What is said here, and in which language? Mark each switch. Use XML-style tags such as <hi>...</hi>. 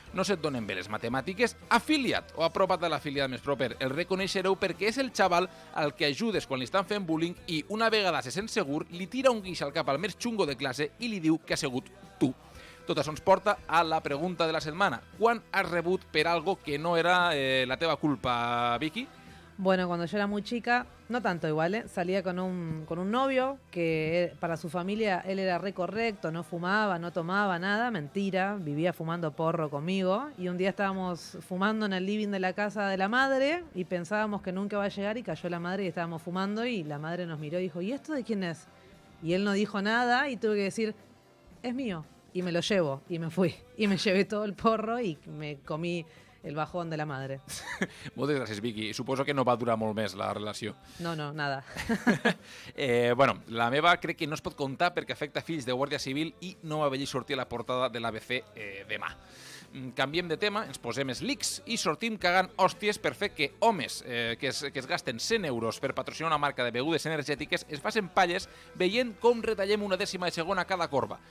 <ca>No se't donen bé les matemàtiques? Afilia't o apropa't a l'afiliat més proper. El reconeixereu perquè és el xaval al que ajudes quan li estan fent bullying i una vegada se sent segur li tira un guix al cap al més xungo de classe i li diu que ha sigut tu. Tot això ens porta a la pregunta de la setmana. Quan has rebut per algo que no era la teva culpa, Vicky?</ca> <es>Bueno, cuando yo era muy chica, no tanto igual, salía con un novio que para su familia él era re correcto, no fumaba, no tomaba nada, mentira, vivía fumando porro conmigo, y un día estábamos fumando en el living de la casa de la madre y pensábamos que nunca iba a llegar y cayó la madre y estábamos fumando y la madre nos miró y dijo, ¿y esto de quién es? Y él no dijo nada y tuve que decir, es mío, y me lo llevo, y me fui, y me llevé todo el porro y me comí el bajón de la madre.</es> <ca>Moltes gràcies, Vicky. Suposo que no va durar molt més la relació.</ca> <es>No, nada.</es> <ca>Bueno, la meva crec que no es pot contar perquè afecta fills de Guàrdia Civil i no va venir sortir a la portada de l'ABC demà. Canviem de tema, ens posem slicks i sortim cagant hòsties per fer que homes que es gasten 100 euros per patrocinar una marca de begudes energètiques es facin palles veient com retallem una dècima de segon a cada corba.</ca>